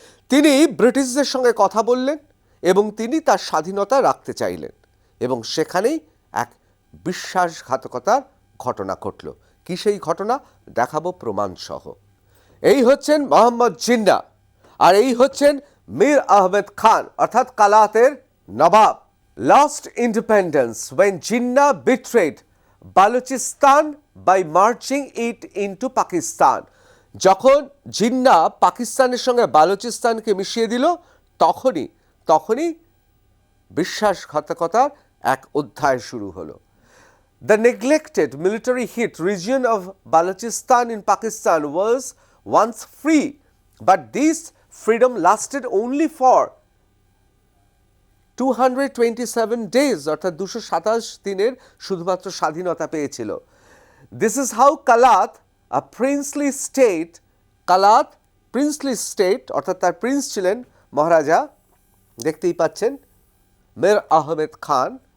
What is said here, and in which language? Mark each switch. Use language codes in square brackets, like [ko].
[bn] তিনি ব্রিটিশদের সঙ্গে কথা বললেন এবং তিনি তার স্বাধীনতা রাখতে চাইলেন এবং সেখানেই এক বিশ্বাসঘাতকতার ঘটনা ঘটল। কি সেই ঘটনা দেখাবো প্রমাণ সহ। এই হচ্ছেন মোহাম্মদ জিন্না আর এই হচ্ছেন মীর আহমেদ খান, অর্থাৎ কালাতের নবাব। [en] Lost independence when Jinnah betrayed Balochistan by marching it into Pakistan। [bn] যখন জিন্না পাকিস্তানের সঙ্গে বালুচিস্তানকে মিশিয়ে দিল, তখনই বিশ্বাসঘাতকতার এক অধ্যায় শুরু হলো। [en] The neglected military hit region of Balochistan in Pakistan was once free, but this freedom lasted only for 227 days [bn] অর্থাৎ 227 দিনের শুধুমাত্র স্বাধীনতা পেয়েছিল। [en] this is how Kalat, a princely state, [bn] Kalat princely state অর্থাৎ তার প্রিন্স ছিলেন মহারাজা, দেখতেই পাচ্ছেন মীর আহমেদ খান,